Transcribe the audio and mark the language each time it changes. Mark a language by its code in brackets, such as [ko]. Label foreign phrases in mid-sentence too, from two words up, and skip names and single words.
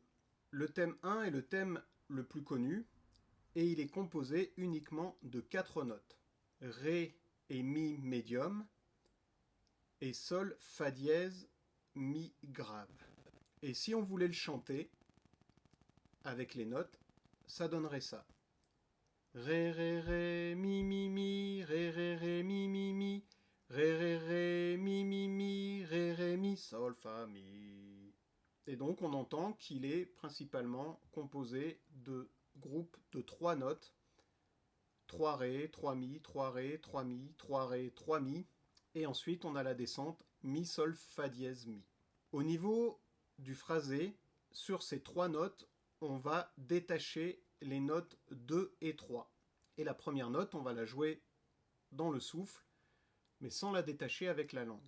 [fr] Le thème 1 est le thème le plus connu, et il est composé uniquement de 4 notes, Ré et Mi médium, et Sol, Fa dièse, Mi grave. Et si on voulait le chanter avec les notes, ça donnerait ça. Ré, ré, ré, mi, mi, mi, ré, ré, ré, mi, mi, mi, ré, ré, ré, mi, mi, mi, ré, ré, mi, sol, fa, mi. Et donc on entend qu'il est principalement composé de groupes de 3 notes, 3 ré, 3 mi, 3 ré, 3 mi, 3 ré, 3 mi, et ensuite on a la descente mi, sol, fa dièse, mi. Au niveau du phrasé, sur ces 3 notes, on va détacher les notes 2 et 3. Et la première note, on va la jouer dans le souffle, mais sans la détacher avec la langue.